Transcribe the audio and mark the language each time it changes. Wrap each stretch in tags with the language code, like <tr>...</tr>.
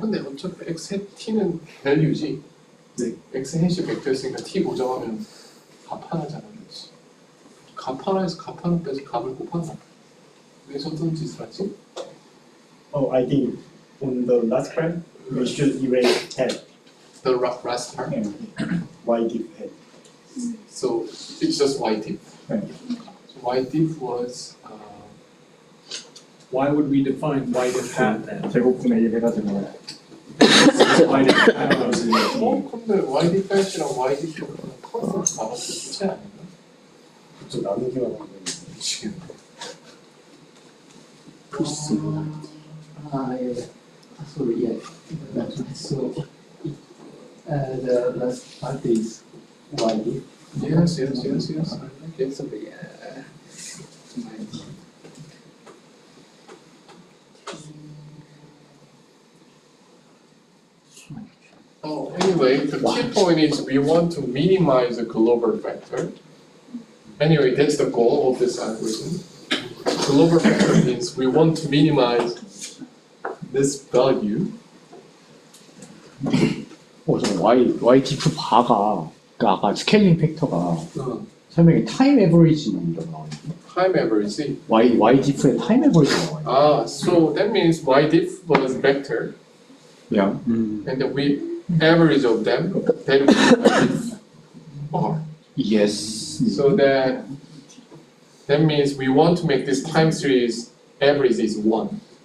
<ko>근데 어차피 x hat t는 밸류지. 네. x hat이 벡터였으니까 t 고정하면 값 하나잖아, 그렇지? 값 하나에서 값 하나 빼서 값을 곱한다. 왜 저런 짓을 하지?</ko> <en>Oh, I think on the last part, we should erase head. The last part. Y diff head. So it's just y diff. Right. So y diff was Why would we define y diff hat then?</en> <ko>제곱분의 1 해가지고.</ko> <en>Y diff hat goes in the</en> <ko>근데 y diff hat이랑 y diff 컨셉 나왔을 때 차이 아닌가? 좀 나누기만 하면. 미치겠네.</ko> <en>Yeah. Sorry, yeah. So, the last part is y. Yes. Okay. Sorry, Anyway, the key point is we want to minimize the global factor. Anyway, that's the goal of this algorithm. Global factor means we want to minimize this value.</en> <ko>저 y diff 바가 그 아까 스케일링 팩터가 설명에 타임 에버리지라고 나와요.</ko> <en>Time average.</en> <ko>y diff의 타임 에버리지가 나와요.</ko> <en>So that means y diff was vector, Yeah. and then we average of them. That would be y diff r. Yes. So that means we want to make this time series average is 1.</en>